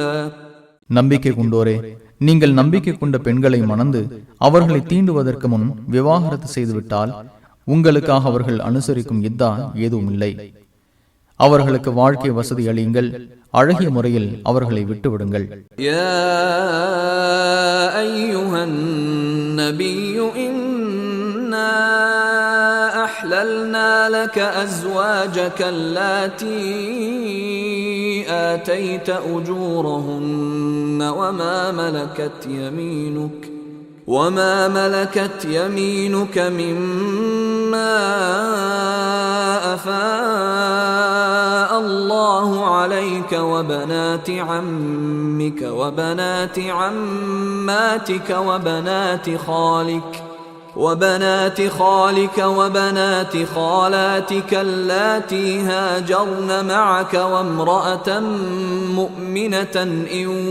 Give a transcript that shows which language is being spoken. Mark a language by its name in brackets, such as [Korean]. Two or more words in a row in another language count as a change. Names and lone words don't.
[Tamil] நம்பிக்கை கொண்டோரே, நீங்கள் நம்பிக்கை கொண்ட பெண்களை மணந்து அவர்களை தீண்டுவதற்கு முன் விவாகரத்து செய்துவிட்டால் உங்களுக்காக அவர்கள் அனுசரிக்கும் இத்தா ஏதும் இல்லை. அவர்களுக்கு வாழ்க்கை வசதி அளியுங்கள். அழகிய முறையில் அவர்களை விட்டுவிடுங்கள். [Arabic] يا أيها النبي إنا أحللنا لك أزواجك اللاتي آتيت أجورهن وما ملكت يمينك وما ملكت يمينك مما أفاء الله عليك وبنات عمك وبنات عماتك وبنات خالك وبنات خالاتك اللاتي هاجرن معك وامرأة مؤمنة إن